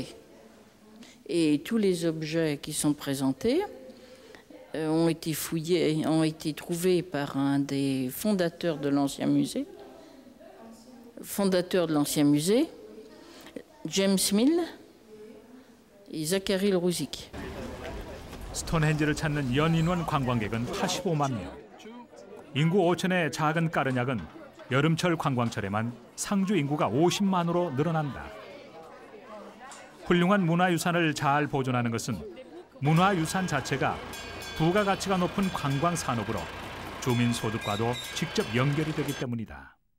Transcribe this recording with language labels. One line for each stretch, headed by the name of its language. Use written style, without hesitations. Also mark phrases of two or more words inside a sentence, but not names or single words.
French: Et tous les objets qui sont présentés ont été fouillés, ont été trouvés par un des fondateurs de l'ancien musée, James Mill et Zachary Rouzik.
Korean: 스톤헨지를 찾는 연인원 관광객은 85만 명. 인구 5천의 작은 까르냑은 여름철 관광철에만 상주 인구가 50만으로 늘어난다. 훌륭한 문화유산을 잘 보존하는 것은 문화유산 자체가 부가가치가 높은 관광산업으로 주민소득과도 직접 연결이 되기 때문이다.